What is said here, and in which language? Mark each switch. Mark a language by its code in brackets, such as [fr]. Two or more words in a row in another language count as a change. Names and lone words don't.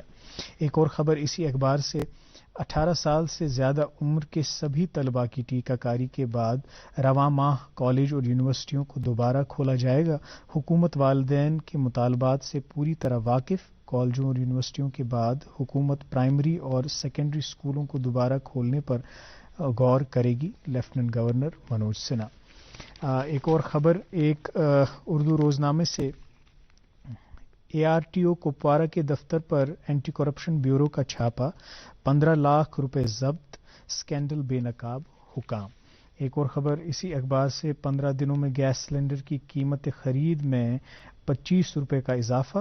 [ur] ایک اور خبر اسی اخبار سے، 18 سال سے زیادہ عمر کے سبھی طلباء کی ٹیکہ کاری کے بعد رواں ماہ کالج اور یونیورسٹیوں کو دوبارہ کھولا جائے گا. حکومت والدین کے مطالبات سے پوری طرح واقف. کالجوں اور یونیورسٹیوں کے بعد حکومت پرائمری اور سیکنڈری اسکولوں کو دوبارہ کھولنے پر غور کرے گی. لیفٹیننٹ گورنر منوج سنہا. ایک اور خبر ایک اردو روزنامے سے، اے آر ٹی او کپوارہ کے دفتر پر اینٹی کرپشن بیورو کا چھاپا، 15 لاکھ روپے ضبط، اسکینڈل بے نقاب حکام. ایک اور خبر اسی اخبار سے، 15 دنوں میں گیس سلنڈر کی قیمت خرید میں 25 روپے کا اضافہ.